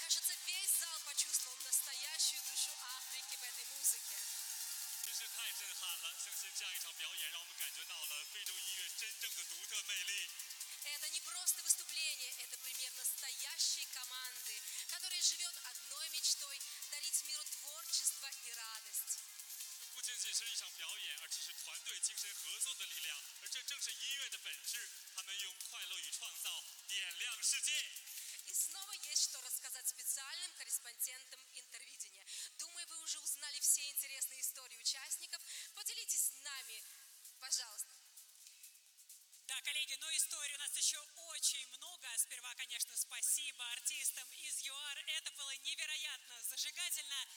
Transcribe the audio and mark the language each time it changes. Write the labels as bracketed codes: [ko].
[ru] чистую душу Африки в этой музыке. [zh] 真是太震撼了！相信这样一场表演，让我们感觉到了非洲音乐真正的独特魅力。 [ru] Это не просто выступление, это пример настоящей команды, которая живет одной мечтой – дарить миру творчество и [zh] радость.不仅仅是一场表演，而这是团队精神合作的力量，而这正是音乐的本质。他们用快乐与创造点亮世界。 [ru] И снова есть что рассказать специальным корреспондентам Интервидения. Думаю, вы уже узнали все интересные истории участников. Поделитесь с нами, пожалуйста. Да, коллеги, но историй у нас еще очень много. Сперва, конечно, спасибо артистам из ЮАР. Это было невероятно зажигательно.